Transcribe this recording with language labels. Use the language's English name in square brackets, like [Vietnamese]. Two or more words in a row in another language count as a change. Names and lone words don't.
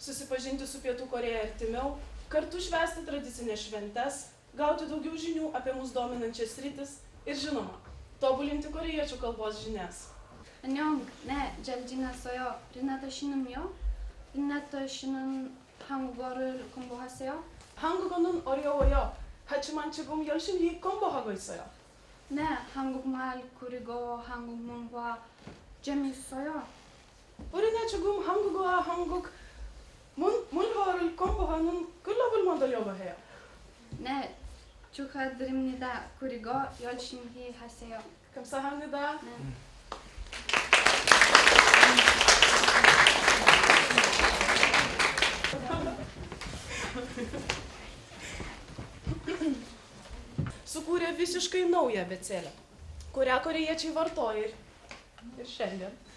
[Lithuanian] susipažinti su Pietų Korėja artimiau, kartu švęsti tradicinės šventes, gauti daugiau žinių apie mus dominančias sritis ir žinoma, tobulinti korėjiečių kalbos žinias. [Korean] 안녕, 네, 잘 지냈어요. 리나타 씨는요? 리나타 씨는 한국어를 공부하세요? 한국어는 어려워요. 하지만 지금 열심히 공부하고 있어요. 네, 한국말 그리고 한국 문화 재밌어요. 우리는 지금 한국어와 한국 문화를 공부하는 글로벌 모델이라고 해요. 네, 축하드립니다. 그리고 열심히 하세요. 감사합니다. 네. [Lithuanian] Sukūrė visiškai naują abėcėlę, kurią korėjiečiai vartoja ir šiandien.